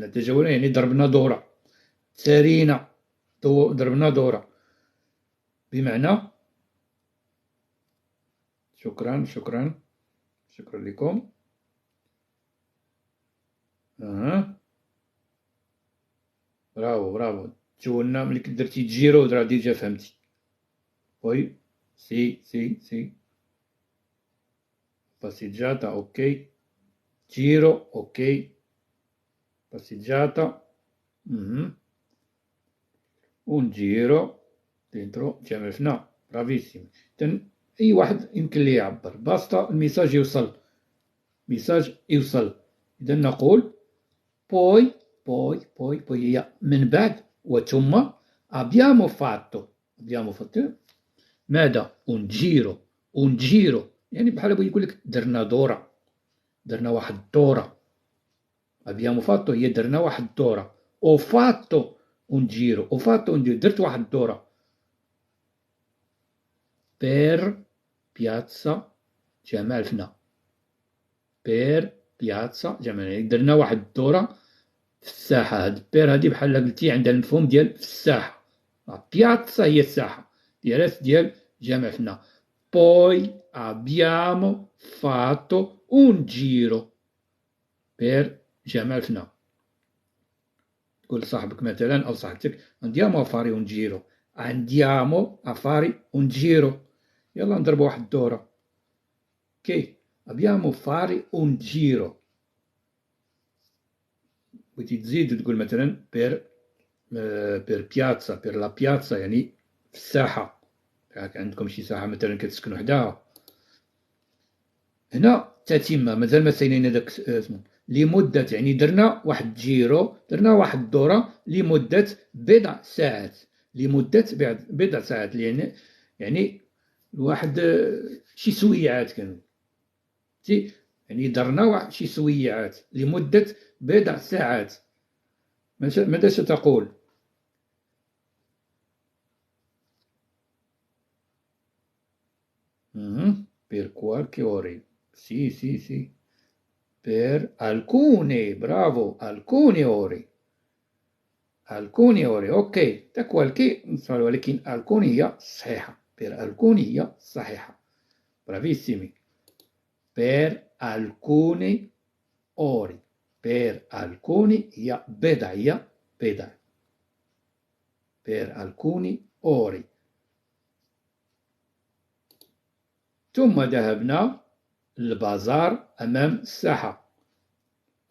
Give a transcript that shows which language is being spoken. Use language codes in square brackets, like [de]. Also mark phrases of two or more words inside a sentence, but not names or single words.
[ar] تجولنا يعني ضربنا دورة، سارينا، ضربنا دورة، بمعنى شكرا لكم. برافو. تجولنا ملي درتي جيرو راه ديجا فهمتي. [it] وي سي passeggiata ok, giro ok, passeggiata, un giro dentro جامع الفنا. برافيسيم. [ar] إذن أي واحد يمكن ليه يعبر، باسطا الميساج يوصل، ميساج يوصل. إذا نقول poi هي من بعد، وثم [it] abbiamo fatto [ar] ماذا؟ [it] un giro [ar] يعني بحال بغا يقول لك درنا دورة، درنا واحد الدورة. [it] abbiamo fatto [ar] هي درنا واحد الدورة. [it] ho fatto un giro [ar] درت واحد الدورة. [it] per piazza جامع الفنا. per piazza [ar] جامع الفنا درنا واحد الدورة في الساحة. هاد بير هادي بحال قلتي عندها المفهوم ديال في الساحة. بياتزا هي الساحة ديال جامع الفنا. [it] poi abbiamo fatto un giro per جامع الفنا. [ar] تقول لصاحبك مثلا أو صاحبتك [it] andiamo a fare un giro، andiamo a fare un giro، [ar] يلا نضرب واحد الدورة. اوكي. [it] abbiamo fare un giro. [ar] بغيتي تزيد وتقول مثلا [it] per piazza, per la piazza [ar] يعني في الساحة. عندكم شي ساحة مثلا كتسكنوا حداها. هنا تتمة مازال ما سالينا داك اسمه لمدة، يعني درنا واحد جيرو، درنا واحد الدورة لمدة بضع ساعات، لمدة بضع ساعات، يعني واحد شي سويعات كانوا. يعني درنا واحد شي سويعات لمدة بضع ساعات. ماذا ستقول؟ [it] per qualche ore. Sì. Per alcune, bravo, alcune ore. alcune ore. اوكي. da qualche ولكن alcune [ar] هي صحيحة. [it] per alcune [ar] هي صحيحة. [it] bravissimi. per alcune ore. per alcune [ar] هي بضع. [it] per alcune ore. [ar] ثم ذهبنا للبازار أمام الساحة.